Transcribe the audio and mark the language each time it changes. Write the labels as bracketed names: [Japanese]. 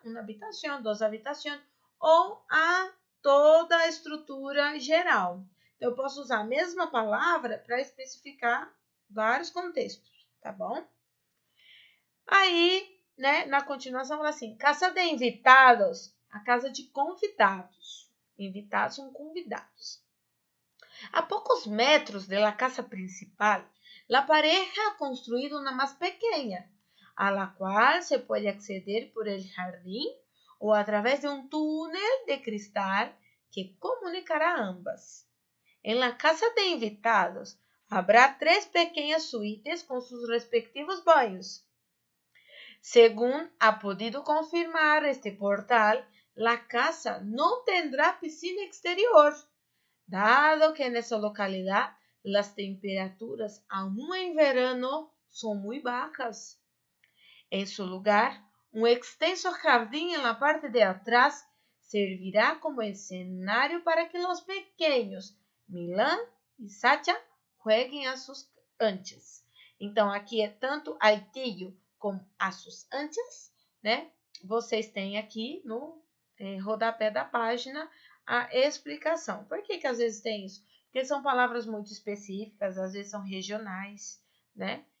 [Portuguese] Uma habitação, 2 habitações, ou a toda a estrutura geral. Então, eu posso usar a mesma palavra para especificar vários contextos, tá bom? Aí, né, na continuação, fala assim, [Spanish] casa de invitados, [Portuguese] a casa de convidados. Invitados são convidados. [Spanish] A pocos metros de la casa principal, la pareja ha construido una más pequeña, a la cual se puede acceder por el jardín o a través de un túnel de cristal que comunicará ambas. En la casa de invitados habrá 3 pequeñas suítes con sus respectivos baños. Según ha podido confirmar este portal, la casa no tendrá piscina exterior, dado que en esa localidad las temperaturas aún en verano son muy bajas. En su lugar, un extenso jardín en la parte de atrás servirá como escenario para que los pequeños Milan e Sacha jueguem a sus anchas. [Portuguese] Então, aqui é tanto altillo como [Spanish] a sus anchas, [Portuguese] né? Vocês têm aqui no rodapé da página a explicação. Por que às vezes tem isso? Porque são palavras muito específicas, às vezes são regionais, né?